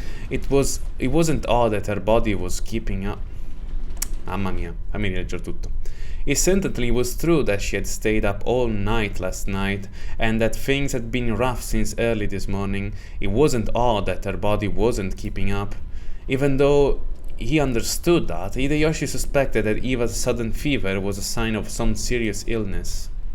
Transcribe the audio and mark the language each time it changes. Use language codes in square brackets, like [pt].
[en] It wasn't odd that her body was keeping up. [it] Mamma mia, fammi rileggere tutto. [en] It certainly was true that she had stayed up all night last night, and that things had been rough since early this morning. It wasn't odd that her body wasn't keeping up. Even though he understood that, Hideyoshi suspected that Eva's sudden fever was a sign of some serious illness.